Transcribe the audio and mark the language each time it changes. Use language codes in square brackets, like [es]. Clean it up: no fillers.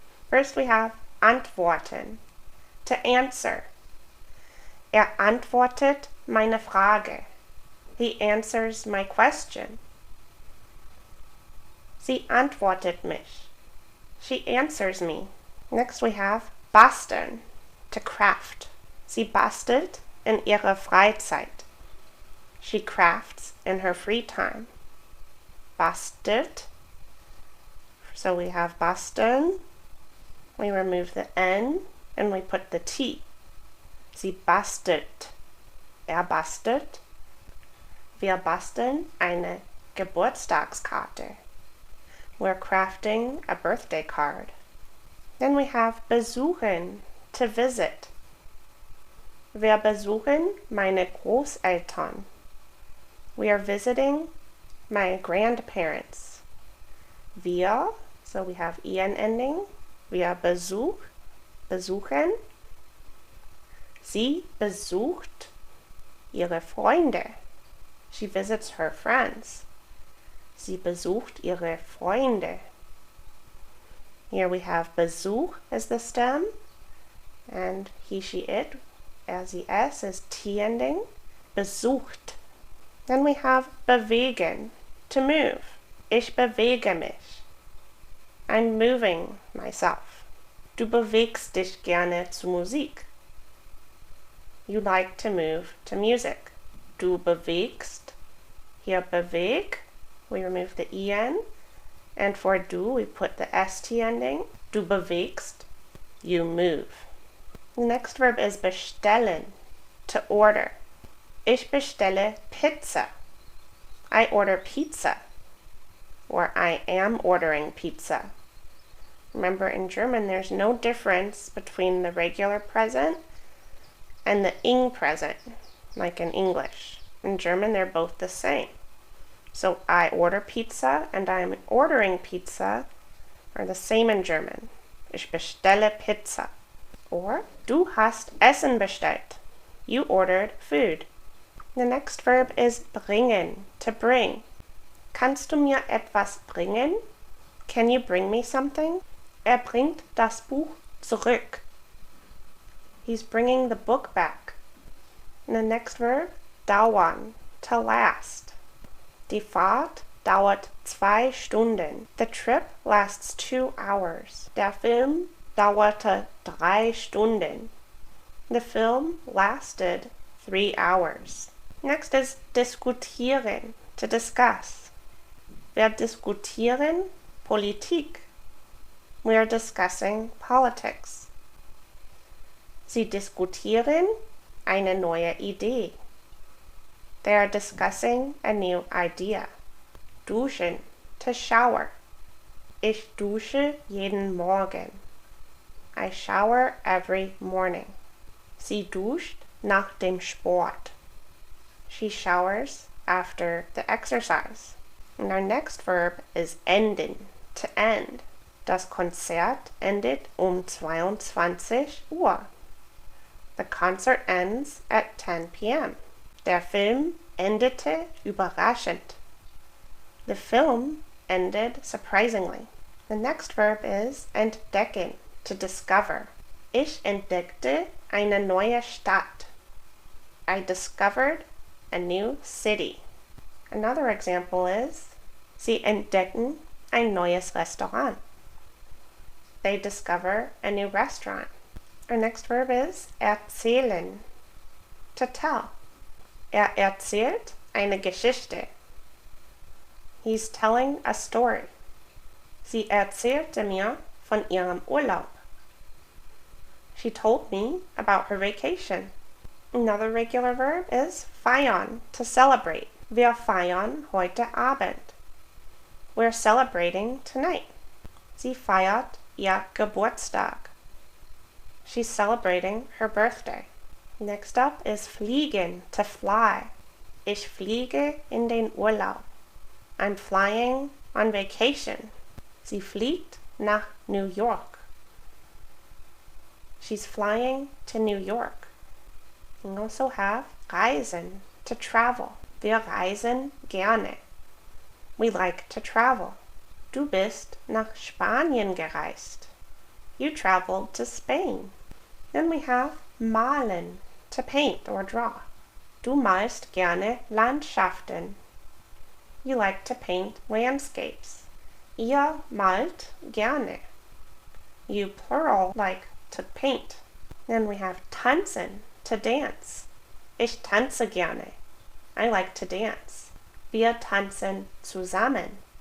[en] First we have antworten, to answer. [de] Antwortet meine Frage. [en] He answers my question. [de] Sie antwortet mich. [en] She answers me. Next we have basteln, to craft. [de] Sie bastelt in ihrer Freizeit. [en] She crafts in her free time. Bastelt. So we have basteln. We remove the n and we put the t. [de] Sie bastelt. Bastelt. Wir basteln eine Geburtstagskarte. [en] We're crafting a birthday card. Then we have besuchen, to visit. [de] Wir besuchen meine Großeltern. [en] We are visiting my grandparents. Wir, so we have en ending. [de] Wir besuchen. Sie besucht ihre Freunde. [en] She visits her friends. [de] Sie besucht ihre Freunde. [en] Here we have Besuch as the stem, and he, she, it as the s is t ending. Besucht. Then we have bewegen, to move. [de] Ich bewege mich. [en] I'm moving myself. [de] Du bewegst dich gerne zu Musik. [en] You like to move to music. [de] Du bewegst. [en] Here beweg, we remove the en, and for du we put the st ending. [de] Du bewegst, [en] you move. The next verb is bestellen, to order. [de] Ich bestelle Pizza. [en] I order pizza. Or I am ordering pizza. Remember, in German there's no difference between the regular present and the ing present, like in English. In German they're both the same. So I order pizza and I'm ordering pizza are the same in German. [de] Ich bestelle Pizza. Or du hast Essen bestellt. [en] You ordered food. The next verb is bringen, to bring. [de] Kannst du mir etwas bringen? [en] Can you bring me something? [de] Bringt das Buch zurück. [en] He's bringing the book back. And the next verb, dauern, to last. [de] Die Fahrt dauert 2 Stunden. [en] The trip lasts 2 hours. [de] Der Film dauerte 3 Stunden. [en] The film lasted 3 hours. Next is diskutieren, to discuss. [de] Wir diskutieren Politik. [en] We are discussing politics. [de] Sie diskutieren eine neue Idee. [en] They are discussing a new idea. Duschen, to shower. [de] Ich dusche jeden Morgen. [en] I shower every morning. [de] Sie duscht nach dem Sport. [en] She showers after the exercise. And our next verb is enden, to end. [de] Das Konzert endet 22 Uhr. [en] The concert ends at 10 p.m. [de] Der Film endete überraschend. [en] The film ended surprisingly. The next verb is entdecken, to discover. [de] Ich entdeckte eine neue Stadt. [en] I discovered a new city. Another example is, [de] Sie entdecken ein neues Restaurant. [en] They discover a new restaurant. Our next verb is erzählen, to tell. [de] Erzählt eine Geschichte. [en] He's telling a story. [de] Sie erzählte mir von ihrem Urlaub. [en] She told me about her vacation. Another regular verb is feiern, to celebrate. [de] Wir feiern heute Abend. [en] We're celebrating tonight. [de] Sie feiert ihr Geburtstag. [en] She's celebrating her birthday. Next up is fliegen, to fly. [de] Ich fliege in den Urlaub. [en] I'm flying on vacation. [de] Sie fliegt nach New York. [en] She's flying to New York. We also have reisen, to travel. [de] Wir reisen gerne. [en] We like to travel. [de] Du bist nach Spanien gereist. [en] You traveled to Spain. Then we have malen, to paint or draw. [de] Du malst gerne Landschaften. [en] You like to paint landscapes. [de] Ihr malt gerne. [en] You plural like to paint. Then we have tanzen, to dance. [de] Ich tanze gerne. [en] I like to dance. [de] Wir tanzen zusammen.